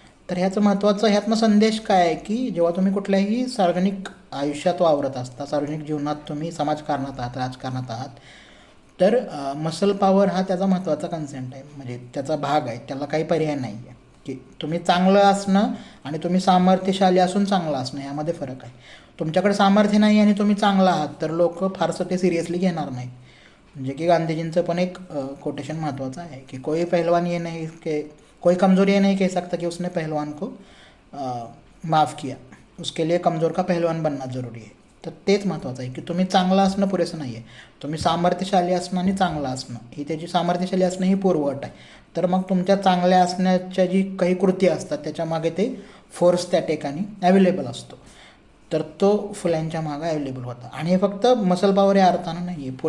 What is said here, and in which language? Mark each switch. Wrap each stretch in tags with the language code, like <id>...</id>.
<mr>तर ह्याचं महत्त्वाचं ह्यातनं संदेश काय आहे की जेव्हा तुम्ही कुठल्याही सार्वजनिक आयुष्यात वावरत असता, सार्वजनिक जीवनात तुम्ही समाजकारणात आहात, राजकारणात आहात, तर मसल पॉवर हा त्याचा महत्त्वाचा कन्सेंट आहे, म्हणजे त्याचा भाग आहे, त्याला काही पर्याय नाही आहे. की तुम्ही चांगलं असणं आणि तुम्ही सामर्थ्यशाली असून चांगलं असणं यामध्ये फरक आहे. तुमच्याकडे सामर्थ्य नाही आणि तुम्ही चांगला आहात तर लोक फारसं ते सिरियसली घेणार नाही. म्हणजे की गांधीजींचं पण एक कोटेशन महत्त्वाचं आहे की</mr> <hi>कोई पहलवान ये नहीं के कोई कमज़ोर ये नहीं कह सकता कि उसने पहलवान को माफ़ किया, उसके लिए कमज़ोर का पहलवान बनना ज़रूरी है.</hi> <mr>तर तेच महत्त्वाचं आहे की तुम्ही चांगलं असणं पुरेसं नाही आहे, तुम्ही सामर्थ्यशाली असणं आणि चांगलं असणं ही त्याची सामर्थ्यशाली असणं ही पूर्वअट आहे. तर मग तुमच्या चांगल्या असण्याच्या जी काही कृती असतात त्याच्यामागे ते फोर्स त्या ठिकाणी अवेलेबल असतो. तर तो फुल्यांच्या मागं अवेलेबल होता. आणि हे फक्त मसल पॉवर या अर्थानं नाही आहे.</mr>